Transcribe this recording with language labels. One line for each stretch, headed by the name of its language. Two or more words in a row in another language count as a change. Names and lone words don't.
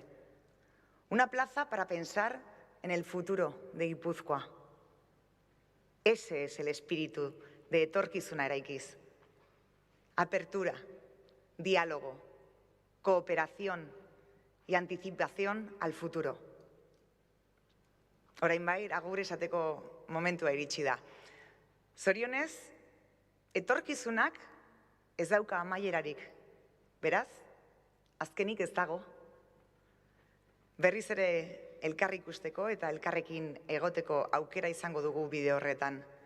Spanish: Una plaza para pensar en el futuro de Guipúzcoa. Ese es el espíritu de Etorkizuna Eraikiz. Apertura, diálogo, cooperación y anticipación al futuro.
Basque: Orain bai, agur esateko momentua iritsi da. Zorionez, etorkizunak ez dauka amaierarik. Beraz, azkenik ez dago. Berriz ere elkarri ikusteko eta elkarrekin egoteko aukera izango dugu bide horretan.